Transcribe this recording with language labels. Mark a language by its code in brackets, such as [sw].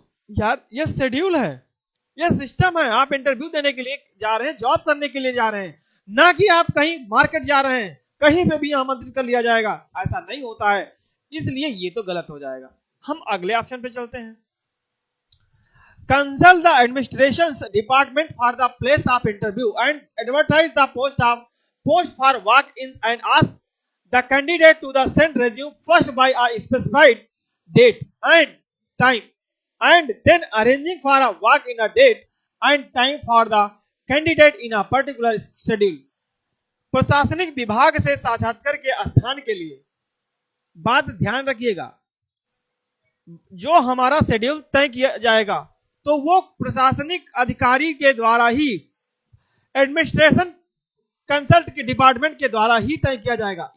[hi] यार ये शेड्यूल है, ये सिस्टम है। आप इंटरव्यू देने के लिए जा रहे हैं, जॉब करने के लिए जा रहे हैं, ना कि आप कहीं मार्केट जा रहे हैं कहीं पे भी आमंत्रित कर लिया जाएगा। ऐसा नहीं होता है, इसलिए ये तो गलत हो जाएगा। हम अगले ऑप्शन पे चलते हैं। [en] Consult the administration's department for the place of interview and advertise the post for walk-ins and ask the candidate to the send resume first by a specified date and time, and then arranging for a walk-in a date and time for the candidate in a particular schedule. [hi] प्रशासनिक विभाग से साक्षात्कार के स्थान के लिए बात ध्यान रखिएगा, जो हमारा शेड्यूल तय किया जाएगा तो वो प्रशासनिक अधिकारी के द्वारा ही, एडमिनिस्ट्रेशन कंसल्ट के डिपार्टमेंट के द्वारा ही तय किया जाएगा।